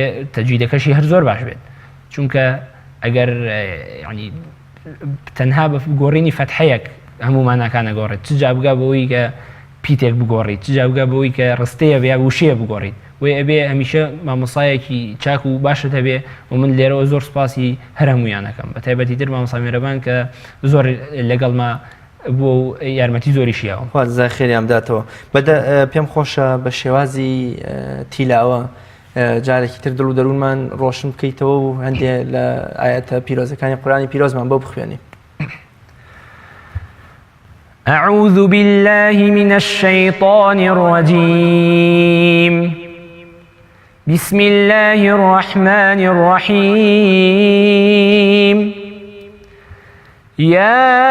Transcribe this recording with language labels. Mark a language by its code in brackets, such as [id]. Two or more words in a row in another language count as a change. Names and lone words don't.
[ckb] تەجویدەکەشی هەر زۆر باش بێت چونکە ئەگەر ینی تەنها بە گۆڕینی فەتحەیەک هەموو ماناکانە گۆڕێت چ جا بگا بەوەی کە پیتێک بگۆڕیت چ جا بگا بەوەی کە ڕستەیە بیا وشەیە بگۆڕیت وێ ئەبێ هەمیشە مامۆسایەکی چاک و باشت هەبێ و من لێرەوە زۆر سوپاسی هەر هەموویانەکەم بە تایبەتی تر مامۆستا مێرەبان کە زۆر لەگەڵما بۆ یارمەتی زۆری شیاوە خوازای خێریان بداتەوە پێم خۆشە بە شێوازی تیلاوە جارێکی تر دڵ و دەروونمان ڕۆشن بکەیتەوە و هەندێ لە ئاەتە پیرۆزەکانی قورئانی پیرۆزمان بۆ بخوێنی [ar] أعوذ بالله من الشيطان الرجيم بسم الله الرحمن الرحيم يا